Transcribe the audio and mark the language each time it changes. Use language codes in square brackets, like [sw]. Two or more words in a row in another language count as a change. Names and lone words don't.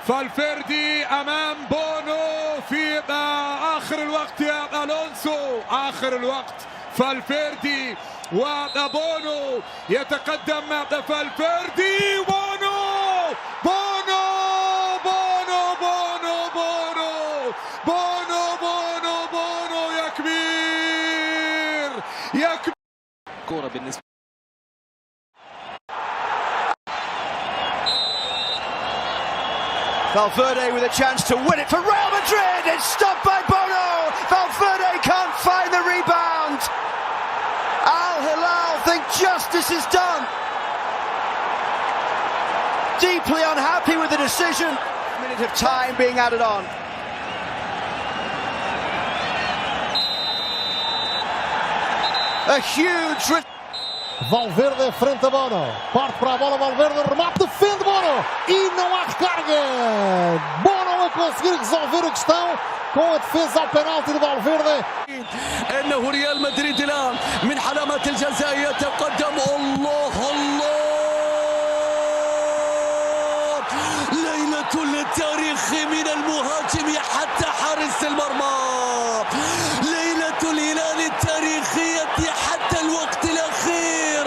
[ar] فالفيردي امام بونو في اخر الوقت يا الونسو، اخر الوقت فالفيردي وبونو يتقدم. فالفيردي بونو بونو بونو بونو بونو بونو بونو بونو يا كبير يا كبير. كورة بالنسبة [en] Valverde with a chance to win it for Real Madrid. It's stopped by Bono. Valverde can't find the rebound. Al Hilal think justice is done. Deeply unhappy with the decision. Minute of time being added on. A huge. [pt] Valverde frente a Bono, parte para a bola, Valverde, remate, defende Bono e não há recarga. Bono a conseguir resolver a questão com a defesa ao penalti de Valverde. [ar] انه ريال مدريد الان من حلمات الجزاء يتقدم. الله الله، ليلة التاريخ من المهاجم حتى حارس المرمى، ليلة الهلال التاريخية حتى الوقت الأخير.